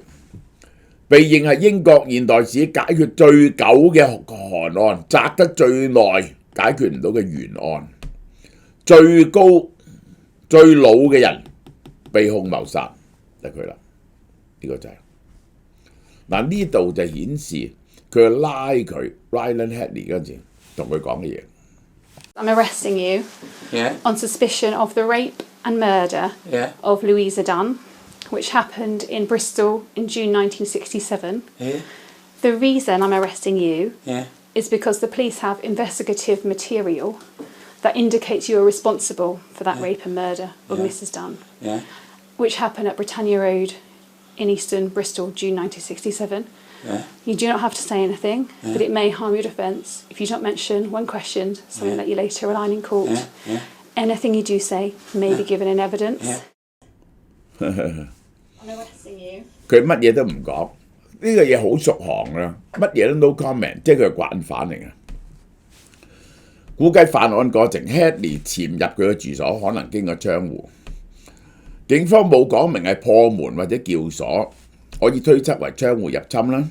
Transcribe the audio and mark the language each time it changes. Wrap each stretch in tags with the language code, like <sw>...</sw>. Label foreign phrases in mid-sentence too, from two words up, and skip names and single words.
<yue>被認係英國現代史解決最久嘅韓案，擲得最耐解決唔到嘅懸案，最高最老嘅人被控謀殺就係佢啦。呢個就係嗱，呢度就顯示佢拉佢 Ryan Hadley 嗰陣時同佢講嘅嘢。</yue> <en>I'm arresting you on suspicion of the rape and murder of Louisa Dunn, which happened in Bristol in June 1967. The reason I'm arresting you is because the police have investigative material that indicates you are responsible for that rape and murder of Mrs. Dunn, which happened at Britannia Road in Easton, Bristol, June 1967. You do not have to say anything, but it may harm your defence if you don't mention, when questioned, something that you later rely in court. Anything you do say may be given in evidence. I'm arresting you.</en> <yue>佢乜嘢都唔講，呢個嘢好熟行啦，乜嘢都</yue> <en>no comment，</en> <yue>即係佢係慣犯嚟嘅。估計犯案過程 ，Hadley 潛入佢嘅住所，可能經過窗戶。警方冇講明係破門或者撬鎖，可以推測為窗戶入侵啦。</yue>